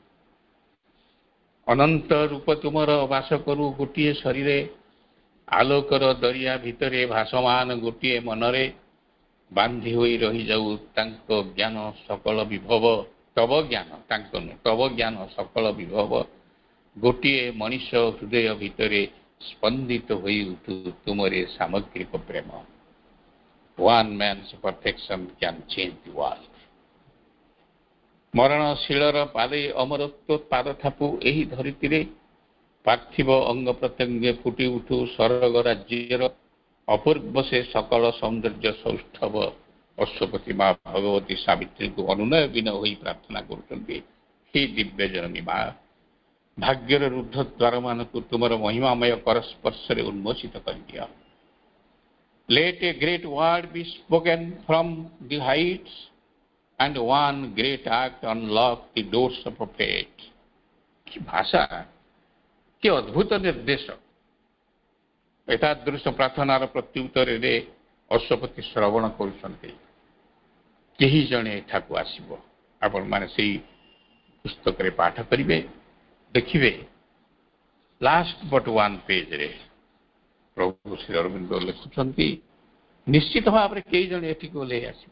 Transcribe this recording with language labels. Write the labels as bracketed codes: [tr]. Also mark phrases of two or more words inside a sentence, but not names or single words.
[or] ଅନନ୍ତ ରୂପ ତୁମର ବାସ କରୁ ଗୋଟିଏ ଶରୀରେ, ଆଲୋକର ଦରିଆ ଭିତରେ ଭାସମାନ ଗୋଟିଏ ମନରେ। ବାନ୍ଧି ହୋଇ ରହିଯାଉ ତାଙ୍କ ଜ୍ଞାନ ସକଳ ବିଭବ, ତବ ଜ୍ଞାନ, ତାଙ୍କ ନୁହେଁ, ତବ ଜ୍ଞାନ ସକଳ ବିଭବ। ଗୋଟିଏ ମଣିଷ ହୃଦୟ ଭିତରେ ସ୍ପନ୍ଦିତ ହୋଇ ଉଠୁ ତୁମରେ ସାମଗ୍ରିକ ପ୍ରେମ। [en] One man's perfection can change the world. [or] ମରଣଶୀଳର ପାଦେ ଅମରତ୍ୱ ପାଦ ଥାପୁ ଏହି ଧରିତିରେ, ପାର୍ଥିବ ଅଙ୍ଗ ପ୍ରତ୍ୟଙ୍ଗ ଫୁଟି ଉଠୁ ସ୍ୱର୍ଗ ରାଜ୍ୟର ଅପୂର୍ବ ସେ ସକଳ ସୌନ୍ଦର୍ଯ୍ୟ ସୌଷ୍ଠବ। ଅଶ୍ୱପତି ମା ଭଗବତୀ ସାବିତ୍ରୀଙ୍କୁ ଅନୁନୟ ବିନୟ ହୋଇ ପ୍ରାର୍ଥନା କରୁଛନ୍ତି, ହେ ଦିବ୍ୟ ଜନନୀ ମା, ଭାଗ୍ୟର ରୁଦ୍ଧ ଦ୍ୱାରମାନଙ୍କୁ ତୁମର ମହିମାମୟ କରସ୍ପର୍ଶରେ ଉନ୍ମୋଚିତ କରିଦିଅ। [en] Let a great word be spoken from the heights, and one great act unlock the doors of faith. [or] କି ଭାଷା, କି ଅଦ୍ଭୁତ ନିର୍ଦ୍ଦେଶ! ଏତାଦୃଶ ପ୍ରାର୍ଥନାର ପ୍ରତ୍ୟୁତ୍ତରରେ ଅଶ୍ୱପତି ଶ୍ରବଣ କରୁଛନ୍ତି, କେହି ଜଣେ ଏଠାକୁ ଆସିବ। ଆପଣମାନେ ସେଇ ପୁସ୍ତକରେ ପାଠ କରିବେ, ଦେଖିବେ [en] last but one [or] ପେଜରେ ପ୍ରଭୁ ଶ୍ରୀ ଅରବିନ୍ଦ ଲେଖୁଛନ୍ତି, ନିଶ୍ଚିତ ଭାବରେ କେହି ଜଣେ ଏଠିକୁ ଓହ୍ଲେଇ ଆସିବେ।